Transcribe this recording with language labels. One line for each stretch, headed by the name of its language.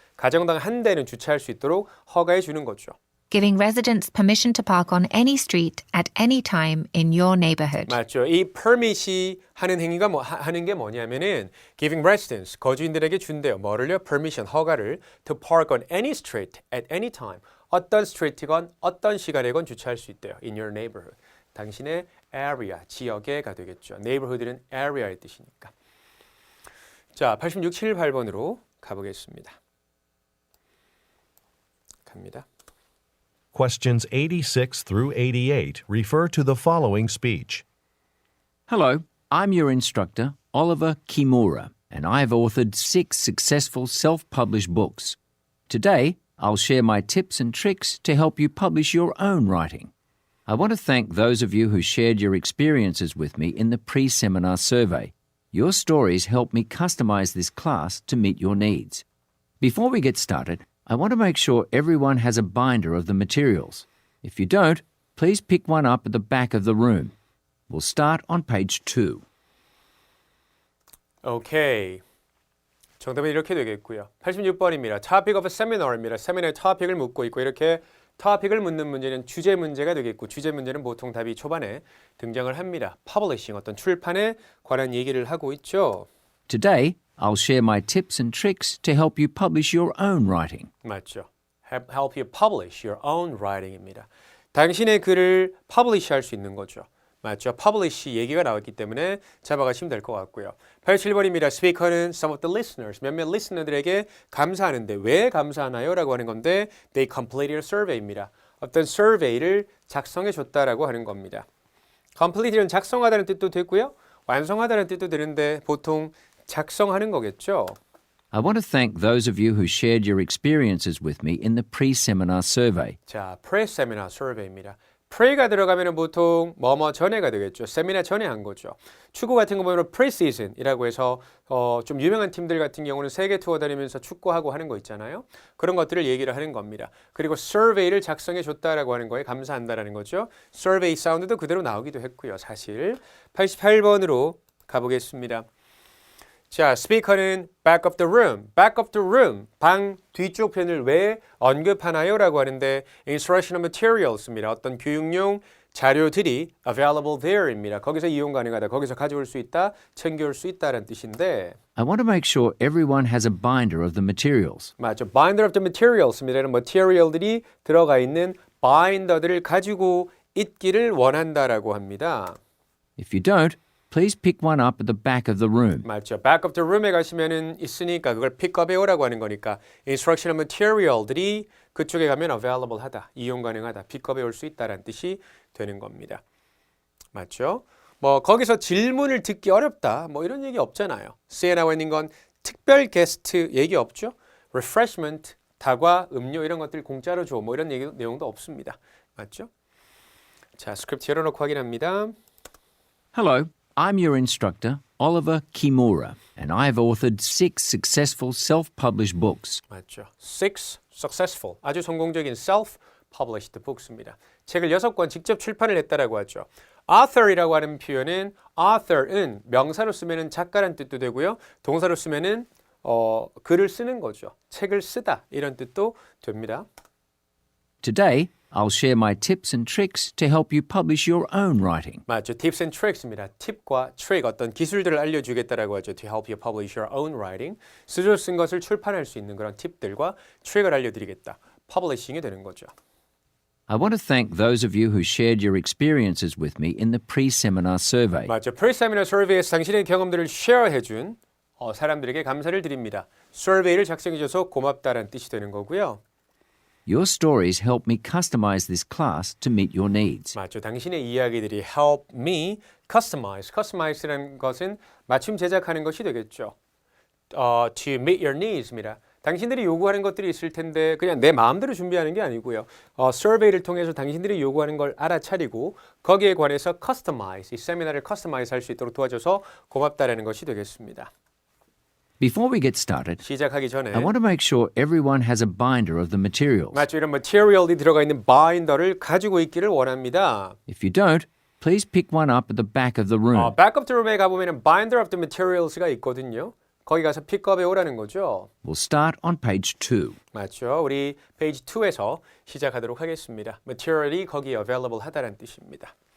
Korean: 가정당 한 대는 주차할 수 있도록 허가해 주는 거죠.
English: Giving residents permission to park on any street at any time in your neighborhood.
Korean: 맞죠. 이 permit이 하는 행위가 하는 게 뭐냐면은
English: giving residents,
Korean: 거주인들에게 준대요. 뭐를요?
English: permission,
Korean: 허가를
English: to park on any street at any time.
Korean: 어떤 스트리트건 어떤 시간에건 주차할 수 있대요.
English: in your neighborhood.
Korean: 당신의 area, 지역에가 되겠죠. neighborhood는 area의 뜻이니까. 자, 86, 7, 8번으로 가보겠습니다. 갑니다.
English: Questions 86 through 88 refer to the following speech. Hello, I'm your instructor, Oliver Kimura, and I have authored 6 successful self-published books. Today, I'll share my tips and tricks to help you publish your own writing. I want to thank those of you who shared your experiences with me in the pre-seminar survey. Your stories help me customize this class to meet your needs. Before we get started, I want to make sure everyone has a binder of the materials. If you don't, please pick one up at the back of the room. We'll start on page 2.
Korean: 오케이. 정답은 이렇게 되겠고요. 86번입니다.
English: Topic of a seminar입니다.
Korean: 세미나의 topic을 묻고 있고 이렇게 topic을 묻는 문제는 주제 문제가 되겠고 주제 문제는 보통 답이 초반에 등장을 합니다. Publishing, 어떤 출판에 관한 얘기를 하고 있죠.
English: Today, I'll share my tips and tricks to help you publish your own writing.
Korean: 맞죠.
English: Help you publish your own writing입니다.
Korean: 당신의 글을 publish 할 수 있는 거죠. 맞죠. publish 얘기가 나왔기 때문에 잡아가시면 될 것 같고요. 87번입니다. 스피커는
English: some of the listeners,
Korean: 몇몇 리스너들에게 감사하는데 왜 감사하나요? 라고 하는 건데
English: they completed a survey
Korean: 입니다. 어떤 survey를 작성해 줬다라고 하는 겁니다. complete는 작성하다는 뜻도 되고요. 완성하다는 뜻도 되는데 보통 작성하는 거겠죠.
English: I want to thank those of you who shared your experiences with me in the pre-seminar survey.
Korean: 자, pre-seminar survey입니다. pre가 들어가면 보통 뭐뭐 전에가 되겠죠. 세미나 전에 한 거죠. 축구 같은 거 보면 pre-season이라고 해서 좀 유명한 팀들 같은 경우는 세계 투어 다니면서 축구하고 하는 거 있잖아요. 그런 것들을 얘기를 하는 겁니다. 그리고 survey를 작성해 줬다라고 하는 거에 감사한다라는 거죠. survey 사운드도 그대로 나오기도 했고요. 사실 88번으로 가보겠습니다. 자, 스피커는
English: back of the room, back of the room,
Korean: 방 뒤쪽 편을 왜 언급하나요? 라고 하는데
English: instructional materials
Korean: 입니다. 어떤 교육용 자료들이
English: available there
Korean: 입니다. 거기서 이용 가능하다, 거기서 가져올 수 있다, 챙겨올 수 있다라는 뜻인데
English: I want to make sure everyone has a binder of the materials.
Korean: 맞죠.
English: binder of the materials입니다.
Korean: material들이 들어가 있는 binder들을 가지고 있기를 원한다라고 합니다.
English: If you don't, please pick one up at the back of the room.
Korean: 맞죠.
English: back of the room
Korean: 에 가시면은 있으니까 그걸 픽업해오라고 하는 거니까 instructional material들이 그쪽에 가면 available 하다, 이용 가능하다, 픽업해올 수 있다라는 뜻이 되는 겁니다. 맞죠? 뭐 거기서 질문을 듣기 어렵다, 뭐 이런 얘기 없잖아요. C에 나와 있는 건 특별 게스트 얘기 없죠? refreshment, 다과, 음료 이런 것들 공짜로 줘, 뭐 이런 얘기, 내용도 없습니다. 맞죠? 자, 스크립트 열어놓고 확인합니다.
English: Hello, I'm your instructor, Oliver Kimura, and I've authored 6 successful self-published books.
Korean: 맞죠.
English: 6 successful,
Korean: 아주 성공적인
English: self-published books입니다.
Korean: 책을 6권 직접 출판을 했다라고 하죠. author이라고 하는 표현은 author은 명사로 쓰면은 작가란 뜻도 되고요. 동사로 쓰면은 글을 쓰는 거죠. 책을 쓰다 이런 뜻도 됩니다.
English: Today, I'll share my tips and tricks to help you publish your own writing.
Korean: 맞죠.
English: tips and tricks입니다.
Korean: 팁과 트릭, 어떤 기술들을 알려주겠다라고 하죠.
English: To help you publish your own writing.
Korean: 스스로 쓴 것을 출판할 수 있는 그런 팁들과 트릭을 알려드리겠다. publishing이 되는 거죠.
English: I want to thank those of you who shared your experiences with me in the pre-seminar survey.
Korean: 맞죠. pre-seminar survey에서 당신의 경험들을 쉐어해준 사람들에게 감사를 드립니다. survey를 작성해줘서 고맙다라는 뜻이 되는 거고요.
English: Your stories help me customize this class to meet your needs.
Korean: 맞죠. 당신의 이야기들이
English: help me customize.
Korean: customize라는 것은 맞춤 제작하는 것이 되겠죠.
English: to meet your needs입니다.
Korean: 당신들이 요구하는 것들이 있을 텐데 그냥 내 마음대로 준비하는 게 아니고요. survey를 통해서 당신들이 요구하는 걸 알아차리고 거기에 관해서 customize, 이 세미나를 customize 할 수 있도록 도와줘서 고맙다라는 것이 되겠습니다.
English: Before we get started,
Korean: 시작하기 전에
English: I want to make sure everyone has a binder of the materials.
Korean: 맞죠. 이런 material이 들어가 있는 binder를 가지고 있기를 원합니다.
English: If you don't, please pick one up at the back of the room. back of the room
Korean: 에 가보면
English: binder of the materials
Korean: 가 있거든요. 거기 가서 픽업해 오라는 거죠.
English: We'll start on page 2.
Korean: 맞죠. 우리 페이지 2에서 시작하도록 하겠습니다. material이 거기에 available 하다는 뜻입니다.